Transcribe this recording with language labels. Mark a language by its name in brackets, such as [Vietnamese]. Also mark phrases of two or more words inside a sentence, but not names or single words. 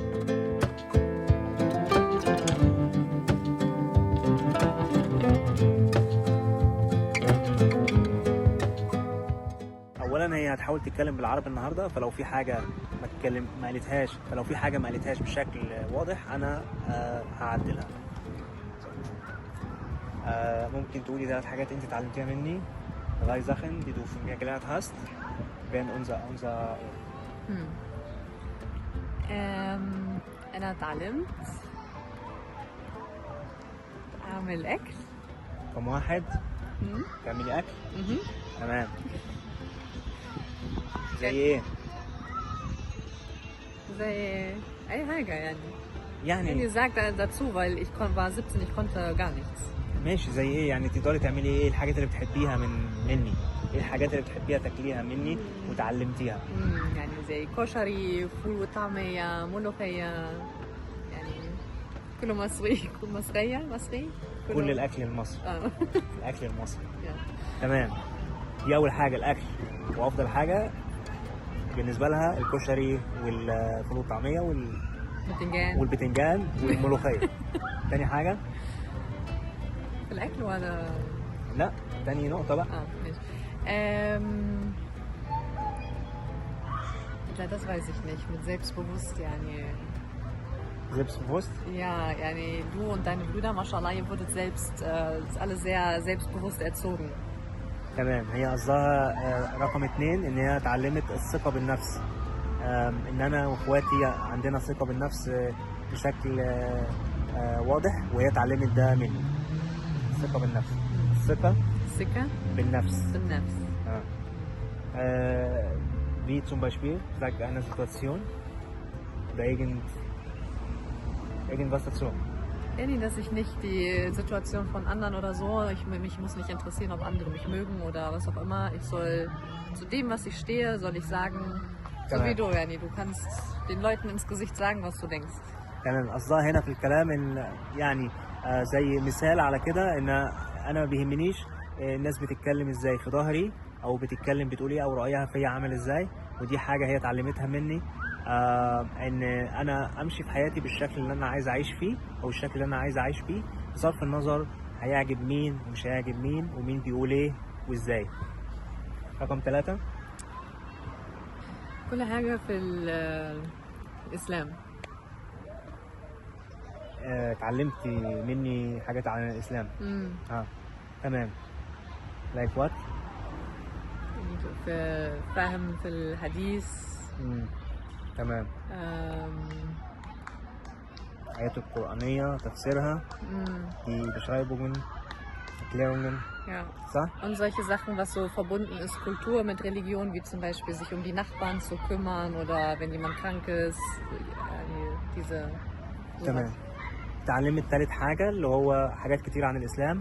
[Arabic] اولا هي هتحاول تتكلم بالعربي النهارده، فلو في حاجه فلو في حاجه ما قالتهاش بشكل واضح انا هعدلها. ممكن تقولي 3 حاجات انت اتعلمتيها مني. [German] Drei Sachen, die du von mir gelernt hast, während unser [Arabic] أنا اتعلمت أعمل أكل. رقم 1 تعملي اكل. تمام. زي ايه؟ زي أي حاجة يعني يعني [German] sagt dazu, weil ich war 17, ich konnte gar nichts. [Arabic] ماشي. زي ايه يعني؟ تقدري تعملي ايه؟ الحاجات اللي بتحبيها مني؟ ايه الحاجات اللي بتحبيها تاكليها مني وتعلمتيها؟ يعني زي كشري، فول وطعمية، ملوخية، يعني كله مصري. مصري كل الاكل المصري. الاكل المصري. yeah. تمام. دي اول حاجه، الاكل. وافضل حاجه بالنسبه لها الكشري والفول والطعميه والبتنجان والملوخيه. تاني حاجه في الاكل ولا لا؟ تاني نقطه بقى. ماشي. [German] Ja, das weiß ich nicht. Mit selbstbewusst, yani. Selbstbewusst? Ja, yani du und deine Brüder, mashallah, ihr wurdet alle sehr selbstbewusst erzogen. [Arabic] تمام. هي قصدها رقم 2 ان هي اتعلمت الثقه بالنفس. ان انا واخواتي عندنا ثقه بالنفس بشكل واضح، وهي اتعلمت ده مني. الثقه بالنفس. الثقه بالنفس. [German] Wie zum Beispiel, sagt eine Situation oder irgendwas dazu. Nee, dass ich nicht die Situation von anderen oder so, mich muss nicht interessieren, ob andere mich mögen oder was auch immer. Ich soll zu dem, was ich stehe, soll ich sagen, so wie du, Yani. Du kannst den Leuten ins Gesicht sagen, was du denkst. [Arabic] تمام. قصدها هنا في الكلام ان يعني زي مثال على كده ان انا ما بيهمنيش الناس بتتكلم ازاي في ظهري او بتقول ايه او رايها فيا عامل ازاي. ودي حاجه هي اتعلمتها مني. ان انا امشي في حياتي بالشكل اللي انا عايز اعيش فيه او الشكل اللي انا عايز اعيش فيه بصرف النظر هيعجب مين ومش هيعجب مين ومين بيقول ايه وازاي. رقم 3 كل حاجه في الاسلام. اتعلمت مني حاجات عن الاسلام. تمام. [English] like what؟ [Arabic] فهم في الحديث. تمام. آيات القرآنية تفسيرها. [German] die Beschreibungen, Erklärungen. Ja. So? Und solche Sachen, was so verbunden ist, Kultur mit Religion, wie zum Beispiel sich um die Nachbarn zu kümmern oder wenn jemand krank ist, diese. [Arabic] تمام. اتعلمت 3 حاجة اللي هو حاجات كتير عن الإسلام.